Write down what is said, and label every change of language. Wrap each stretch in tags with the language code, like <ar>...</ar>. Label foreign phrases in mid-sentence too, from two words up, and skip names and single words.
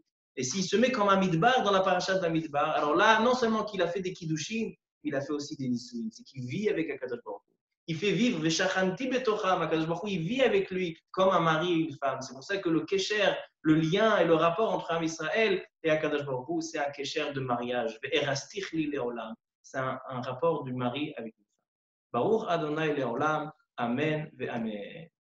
<fr>Et s'il se met comme un midbar dans la paracha de la midbar, alors là, non seulement qu'il a fait des kiddushin, il a fait aussi des nisuin, c'est qu'il vit avec</fr> <he>הקדוש ברוך הוא.</he> <fr>Il fait vivre,</fr> <he>ושכנתי בתוכם הקדוש ברוך הוא,</he> <fr>il vit avec lui comme un mari et une femme. C'est pour ça que le kesher, le lien et le rapport entre</fr> <he>עם ישראל</he> <fr>et</fr> <he>הקדוש ברוך הוא,</he> <fr>c'est un kesher de mariage.</fr> <he>וארשתיך לי לעולם.</he> <fr>C'est un rapport du mari avec une femme.</fr> <he>ברוך אדני לעולם. אמן ואמן.</he>